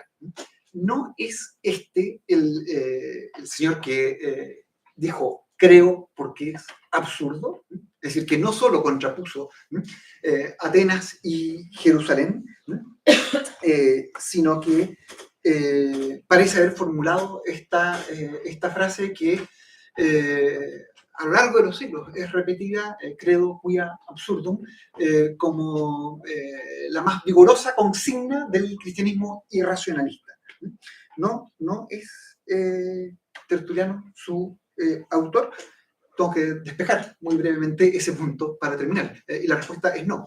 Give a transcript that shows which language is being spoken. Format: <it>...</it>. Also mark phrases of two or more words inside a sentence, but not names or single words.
<es>No es este el señor que dijo creo porque es absurdo, es decir, que no solo contrapuso Atenas y Jerusalén, sino que parece haber formulado esta frase que a lo largo de los siglos es repetida,</es> <la>credo quia absurdum,</la> <es>como la más vigorosa consigna del cristianismo irracionalista. No es Tertuliano su autor. Tengo que despejar muy brevemente ese punto para terminar. Y la respuesta es no.</es>